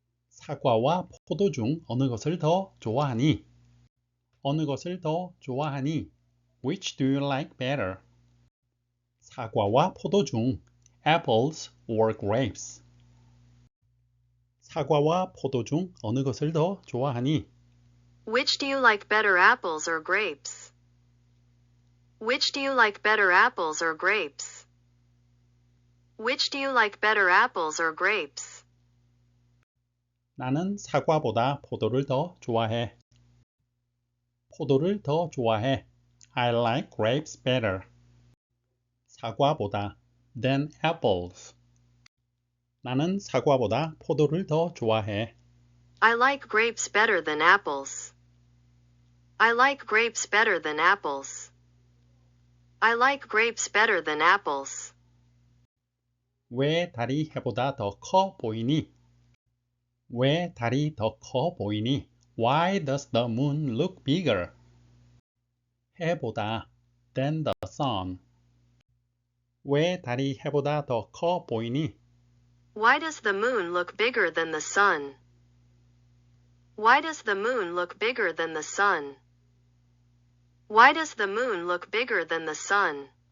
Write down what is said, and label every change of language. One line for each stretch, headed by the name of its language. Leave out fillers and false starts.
Korean: 사과와 포도 중 어느 것을 더 좋아하니? 어느 것을 더 좋아하니?
English: Which do you like better?
Korean: 사과와 포도 중
English: apples or grapes?
Korean: 사과와 포도 중 어느 것을 더 좋아하니?
English: Which do you like better, apples or grapes? Which do you like better, apples or grapes? Which do you like better, apples or grapes?
Korean: 나는 사과보다 포도를 더 좋아해. 포도를 더 좋아해.
English: I like grapes better.
Korean: 사과보다
English: than apples.
Korean: 나는 사과보다 포도를 더 좋아해.
English: I like grapes better than apples. I like grapes better than apples. I like grapes better than apples.
Korean: 왜 달이 해보다 더 커 보이니? 왜 달이 더 커 보이니?
English: Why does the moon look bigger?
Korean: 해보다
English: than the sun.
Korean: 왜 달이 해보다 더 커 보이니?
English: Why does the moon look bigger than the sun? Why does the moon look bigger than the sun? Why does the moon look bigger than the sun?